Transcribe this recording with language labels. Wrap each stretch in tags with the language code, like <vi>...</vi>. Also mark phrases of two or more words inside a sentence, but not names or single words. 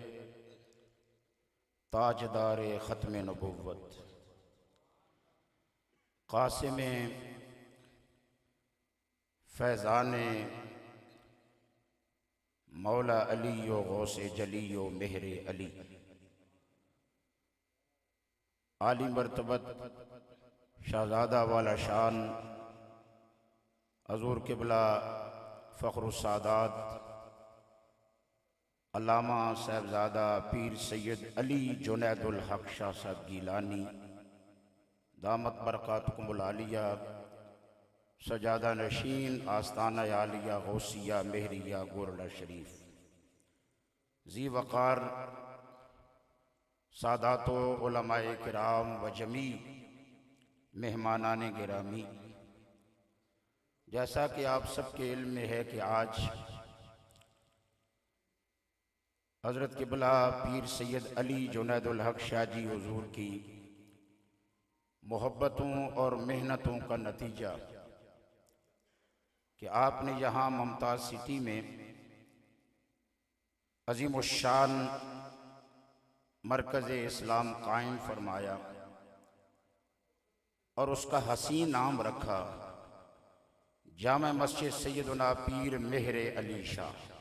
<ur>تاجدارِ ختم نبوت قاسم فیضانِ مولا علی و غوثِ جلی و مہرِ علی عالی مرتبت شہزادہ والا شان حضور قبلہ فخر السادات علامہ صاحبزادہ پیر سید علی جنید الحق شاہ صاحب گیلانی</ur> <ar>دامت برکاتکم العالیہ</ar> <ur>سجادہ نشین آستانہ عالیہ غوثیہ مہریہ گولڑہ شریف جی وقار ساداتِ و علمائے کرام و جمیع مہمانانِ گرامی، جیسا کہ آپ سب کے علم میں ہے کہ آج حضرت قبلہ پیر سید علی جنید الحق شاہ جی حضور کی محبتوں اور محنتوں کا نتیجہ کہ آپ نے یہاں ممتاز سٹی میں عظیم الشان مرکزِ اسلام قائم فرمایا اور اس کا حسین نام رکھا جامع مسجد سیدنا پیر مہر علی شاہ.</ur>